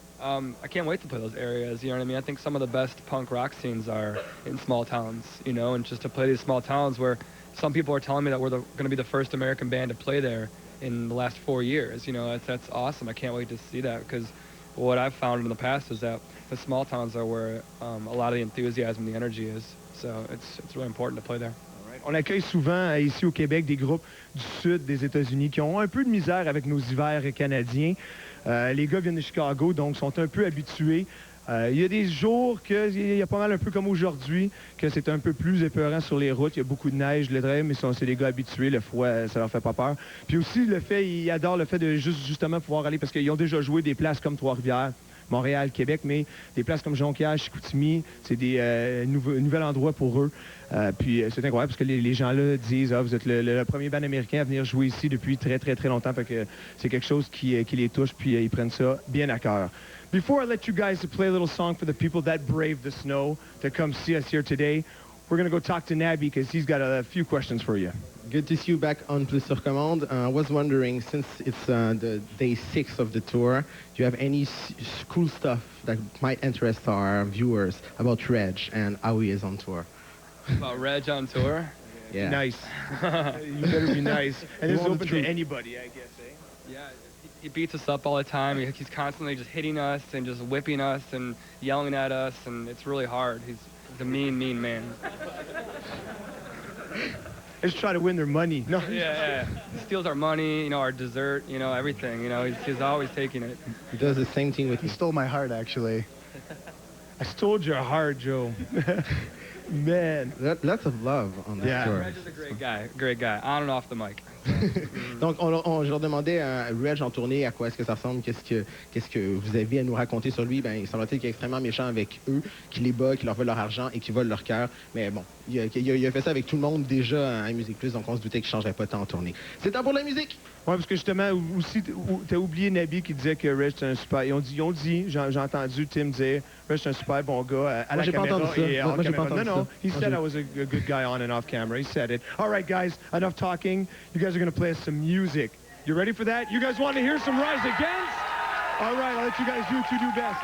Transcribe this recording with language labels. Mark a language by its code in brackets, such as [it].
[en] I can't wait to play those areas, you know what I mean? I think some of the best punk rock scenes are in small towns, you know, and just to play these small towns where some people are telling me that we're going to be the first American band to play there in the last 4 years, you know, that's awesome. I can't wait to see that because what I've found in the past is that the small towns are where a lot of the enthusiasm, the energy is. So it's really important to play there. [fr] On accueille souvent ici au Québec des groupes du sud des États-Unis qui ont un peu de misère avec nos hivers canadiens. Les gars viennent de Chicago, donc sont un peu habitués. Il y a des jours qu'il y a pas mal un peu comme aujourd'hui, que c'est un peu plus épeurant sur les routes. Il y a beaucoup de neige, le drain, mais c'est des gars habitués. Le froid, ça leur fait pas peur. Puis aussi, ils adorent le fait de justement pouvoir aller, parce qu'ils ont déjà joué des places comme Trois-Rivières, Montréal, Québec, mais des places comme Jonquière, Chicoutimi, c'est des nouveaux endroits pour eux. Puis c'est incroyable parce que les gens-là disent vous êtes le premier band américain à venir jouer ici depuis très, très, très longtemps. Fait que c'est quelque chose qui les touche, puis ils prennent ça bien à cœur. [en] Before I let you guys play a little song for the people that braved the snow to come see us here today, we're going to go talk to Nabby because he's got a few questions for you. Good to see you back on Plus Sur Commande. I was wondering, since it's the day 6 of the tour, do you have any cool stuff that might interest our viewers about Reg and how he is on tour? About Reg on tour? Yeah. Nice. You better be nice. And this is open to anybody, I guess, eh? Yeah, he beats us up all the time. He's constantly just hitting us and just whipping us and yelling at us, and it's really hard. He's a mean, mean man. Just try to win their money. No. Yeah. He steals our money, you know, our dessert, you know, everything. You know, he's always taking it. He does the same thing with me. He stole my heart, actually. I stole your heart, Joe. Man. Lots of love on this tour. Reg is a great guy, on and off the mic. [fr] Donc, je leur demandais à Reg en tournée à quoi est-ce que ça ressemble, qu'est-ce que vous avez à nous raconter sur lui. Ben, il semblerait qu'il est extrêmement méchant avec eux, qui les bat, qui leur vole leur argent et qui vole leur cœur. Mais bon, il a fait ça avec tout le monde déjà à Musique Plus, donc on se doutait qu'il ne changerait pas tant en tournée. C'est temps pour la musique! Oui, parce que justement, aussi, tu as oublié Nabi qui disait que Reg, c'est un super... Ils ont dit, j'ai entendu Tim dire, Reg, c'est un super bon gars à la caméra et hors caméra. Non, [en] he said I was a good guy on and off camera. He said it. All right, guys, enough talking. You guys are going to play us some music. You ready for that? You guys want to hear some Rise Against? All right, I'll let you guys do what you do best.